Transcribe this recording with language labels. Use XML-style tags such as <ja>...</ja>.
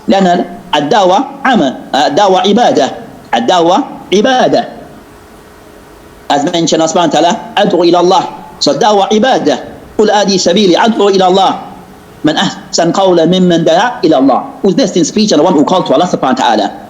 <ar>لأن الدعوة عمل، الدعوة عبادة، الدعوة عبادة.</ar> <en>As mentioned Allah subhanahu wa ta'ala,</en> <ar>أدعو إلى الله.</ar> <en>So</en> <ar>الدعوة عبادة. قل آدي سبيلي أدعو إلى الله. من أحسن قولا ممن دعا إلى الله.</ar> <en>Who's best in speech and the one who called to Allah subhanahu wa ta'ala.</en>